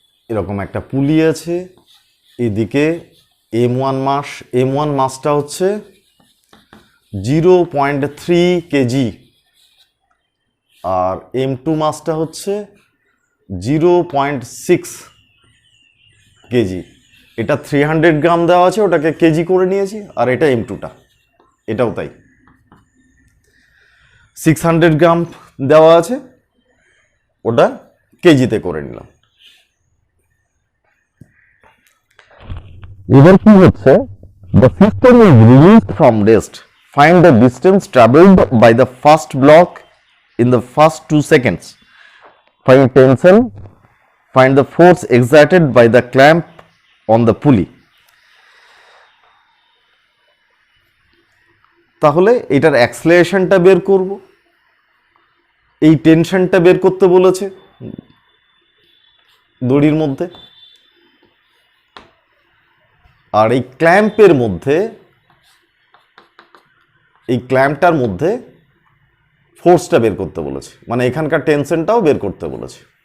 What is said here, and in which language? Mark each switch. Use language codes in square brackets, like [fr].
[bn] এরকম একটা পুলি আছে, এদিকে M1 মাস, M1 মাসটা হচ্ছে 0.3 কেজি আর M2 মাসটা হচ্ছে 0.6 কেজি। এটা 300 গ্রাম দেওয়া আছে, ওটাকে কেজি করে নিয়েছি, আর এটা M2টা, এটাও তাই 600 গ্রাম দেওয়া আছে, ওটা কেজিতে করে নিলাম। এবার কি হচ্ছে? [en] The system is released from rest. Find the distance traveled by the first block in the first 2 seconds. Find tension. Find the force exerted by the clamp on the pulley. [bn] তাহলে এটার অ্যাক্সেলারেশনটা বের করব, এই টেনশনটা বের করতে বলেছে। দড়ির মধ্যে, আর এই ক্ল্যাম্পের মধ্যে, এই ক্ল্যাম্পটার মধ্যে ফোর্সটা বের করতে বলেছে, মানে এখানকার টেনশনটাও বের করতে বলেছে।